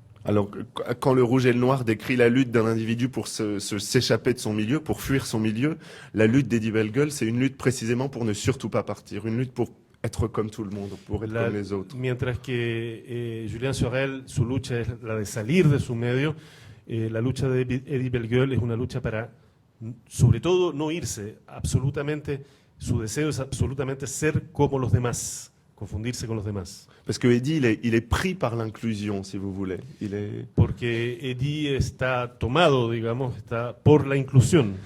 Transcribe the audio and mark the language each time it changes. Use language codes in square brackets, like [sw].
[fr] Alors, quand Le Rouge et le Noir décrit la lutte d'un individu pour s'échapper de son milieu, pour fuir son milieu, la lutte d'Eddie Bellegueule, c'est une lutte précisément pour ne surtout pas partir, une lutte pour être comme tout le monde, pour être comme les autres. [es] Mientras que Julien Sorel, su lucha es la de salir de su medio, la lucha de Eddie Bellegueule es una lucha para, sobre todo, no irse, absolutamente, su deseo es absolutamente ser como los demás. Confundirse con los demás. [fr] Parce que Eddie, il est pris par l'inclusion, si vous voulez. [es] Porque Eddie está tomado, digamos, está por la inclusión.